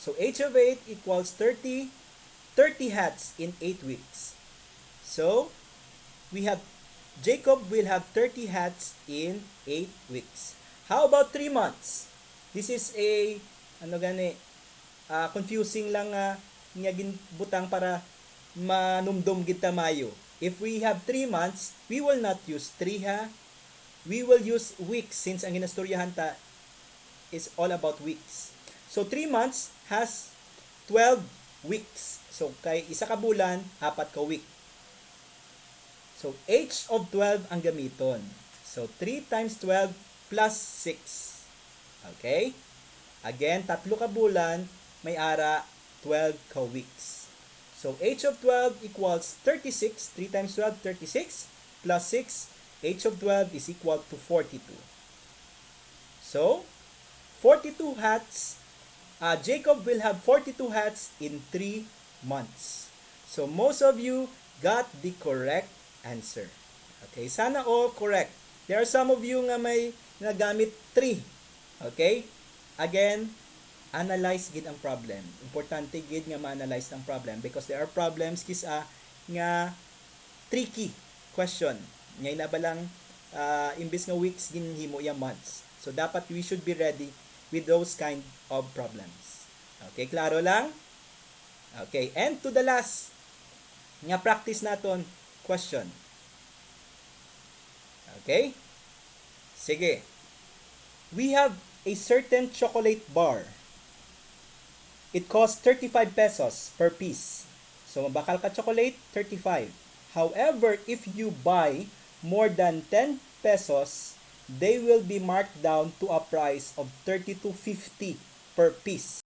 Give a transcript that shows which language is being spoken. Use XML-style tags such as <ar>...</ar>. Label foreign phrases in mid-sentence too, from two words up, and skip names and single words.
<en>So h of 8 equals 30 hats in 8 weeks. So we have Jacob will have 30 hats in 8 weeks. How about 3 months? This is a confusing</en> <hil>lang nga ginbutang para manumdum kita mayo.</hil> <en>If we have 3 months, we will not use 3 ha. We will use weeks since</en> <hil>ang ginastoryahan ta</hil> <en>is all about weeks. So 3 months has 12 weeks.</en> <hil>So kay isa ka bulan, 4 ka week. So h of 12 ang gamiton.</hil> <en>So 3 times 12 plus 6. Okay?</en> <hil>Again, 3 ka bulan, may ara 12 ka weeks.</hil> <en>So h of 12 equals 36. 3 times 12, 36. Plus 6, h of 12 is equal to 42. So, 42 hats. Jacob will have 42 hats in 3 months. So, most of you got the correct answer. Okay, sana all correct. There are some of you</en> <hil>nga may nagamit</hil> <en>3. Okay?</en> <hil>Again, analyze gid ang problem. Importante gid nga ma-analyze ang problem</hil> <en>because there are problems</en> <hil>kisa nga</hil> <en>tricky question.</en> <hil>Ngay na ba lang imbis nga weeks ginhimo ya months.</hil> <en>So dapat we should be ready with those kind of problems.</en> <hil>Okay, klaro lang?</hil> <en>Okay, and to the last nga practice naton question. Okay? Sige. We have a certain chocolate bar. It costs 35 pesos per piece. So,</en> <hil>mabakal ka chocolate, 35.</hil> <en>However, if you buy more than 10 pesos, they will be marked down to a price of 32.50 per piece.</en>